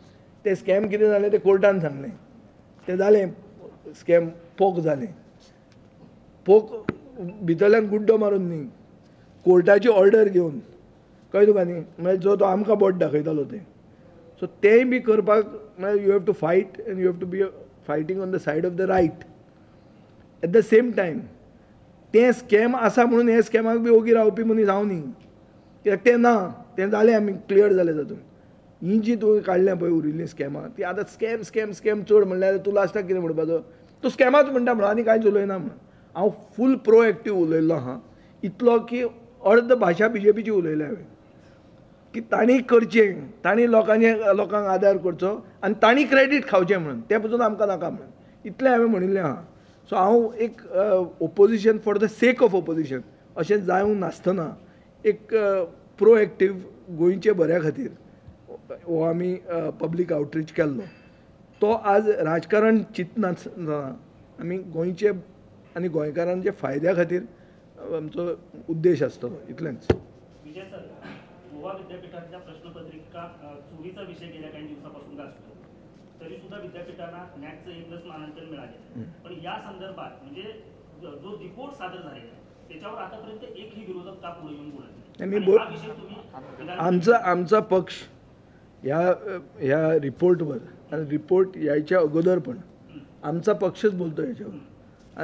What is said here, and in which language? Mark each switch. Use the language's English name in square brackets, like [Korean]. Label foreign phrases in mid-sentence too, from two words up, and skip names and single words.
[Konkani] तें स्कॅम कितें जालें तें कोर्टान सांगलें. तें जालें स्कॅम पोक जालें. पोक भितरल्यान गुड्डो मारून न्ही कोर्टाची ऑर्डर घेवन कळ्ळें तुका न्ही मागीर जो तो आमकां बोट दाखयतालो तें. सो तेंय बी करपाक म्हळ्यार [English] you have to fight and you have to be fighting on the side of the right. [Konkani] एट द सेम टायम तें स्कॅम आसा म्हणून हे स्कॅमाक बी ओगी रावपी मनीस हांव न्ही. कित्याक तें ना तें जालें आमी क्लियर जालें तातूंत. ही जी तुवें काडल्या पळय उरिल्लीं स्कॅमां ती आतां स्कॅम स्कॅम स्कॅम चड म्हणल्यार तूं लास्टाक कितें म्हणपाचो तूं स्कॅमाच म्हणटा म्हणून आनी कांयच उलयना म्हणून. हांव फूल प्रोएक्टीव उलयल्लो आहा इतलो की अर्द भाशा बीजेपीची उलयल्या हांवें की तांणी करचें तांणी लोकांक आदार करचो आनी तांणी क्रेडीट खावचें म्हणून तें पसून आमकां नाका म्हणून इतलें हांवें म्हणिल्लें आहा. सो हांव एक [English] opposition for the sake of opposition [Konkani] अशें जावंक नासतना एक प्रोएक्टीव गोंयचे बऱ्या खातीर हो आमी [English] public outreach [Konkani] केल्लो. तो आज राजकारण चिंतनासतना आमी गोंयचे आनी गोंयकारांच्या फायद्या खातीर आमचो उद्देश आसतलो इतलेंच. [Marathi] विजय सर, गोवा विद्यापीठातल्या प्रश्नपत्रिका चोरीचा विषय गेल्या काही दिवसापासून गाजतो. तरी सुद्धा विद्यापीठाला नॅटचं A+ मानांकन मिळाले. पण या संदर्भात म्हणजे जो रिपोर्ट सादर झालेला आहे त्याच्यावर आतापर्यंत एकही विरोधक का पुढे येऊन बोलत नाही. आमचा पक्ष ह्या रिपोर्टवर आणि रिपोर्ट यायच्या अगोदर पण आमचा पक्षच बोलतो याच्यावर.